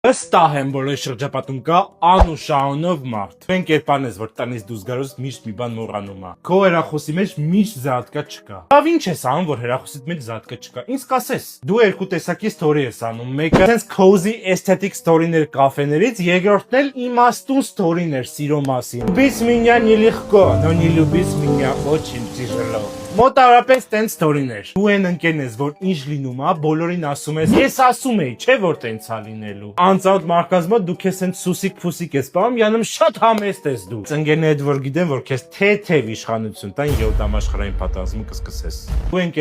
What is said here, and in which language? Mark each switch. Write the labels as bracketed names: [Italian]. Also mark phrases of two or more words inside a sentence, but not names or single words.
[Armenian] Վստահ եմ, որ այս շրջապատում կա անուշանով մարդ։ Այն կերպարն ես, որ տնից դուրս գալուց միշտ մի բան մոռանում է։ Քո հեռախոսի մեջ միշտ զատկա չկա։ Լավ ինչ ես անում, որ հեռախոսիդ մեջ զատկա չկա։ Ինձ կասես։ Դու երկու տեսակի story ես անում։ Մեկը [English] sense cozy aesthetic story- [Armenian] ներ կաֆեներից, երկրորդն էլ իմաստուն story-ներ սիրո մասին։ [Russian] Любить меня нелегко, но не любить меня очень тяжело։ [Armenian] Մոտավորապես տենց story-ներ։ Դու այն ընկերն ես, որ ինչ լինում է, բոլորին ասում ես։ Ես ասում էի, չէ՞ որ տենց է լինելու։ Անծանոթ մարդկանց մոտ դու քեզ տենց սուսիկ-փուսիկ ես պահում, յանում շատ համեստ ես դու։ Ծնգերներդ որ գիտեն, որ քեզ թեթև իշխանություն տան 7 համաշխարհային պատերազմը կսկսես։ Դու այն